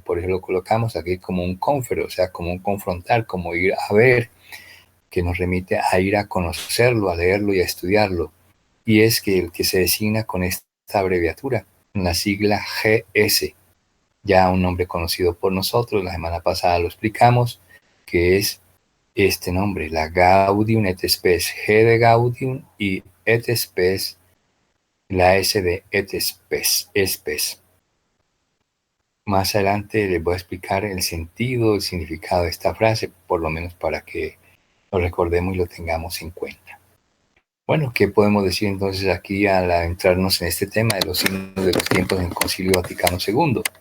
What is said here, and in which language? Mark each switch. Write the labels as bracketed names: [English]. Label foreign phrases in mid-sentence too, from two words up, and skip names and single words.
[Spanish] Por eso lo colocamos aquí como un confero, o sea, como un confrontar, como ir a ver, que nos remite a ir a conocerlo, a leerlo y a estudiarlo. Y es que el que se designa con esta abreviatura, la sigla GS, ya un nombre conocido por nosotros, la semana pasada lo explicamos, que es este nombre, la Gaudium et Spes, G de Gaudium y et Spes, la S de et Spes. Más adelante les voy a explicar el sentido, el significado de esta frase, por lo menos para que lo recordemos y lo tengamos en cuenta. Bueno, ¿qué podemos decir entonces aquí al adentrarnos en este tema de los signos de los tiempos en el Concilio Vaticano II?